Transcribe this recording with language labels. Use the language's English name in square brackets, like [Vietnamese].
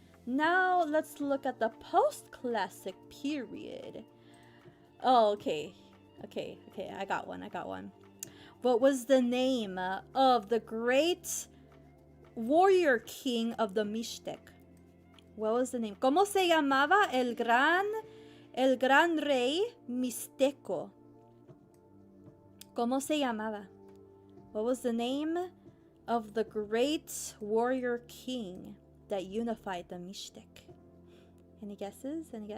[English] Now let's look at the post-classic period. Oh, okay. Okay, I got one. What was the name of the great warrior king of the Mixtec? What was the name? [Spanish] ¿Cómo se llamaba el gran rey mixteco? ¿Cómo se llamaba? [English] What was the name of the great warrior king that unified the Mixtec? Any guesses?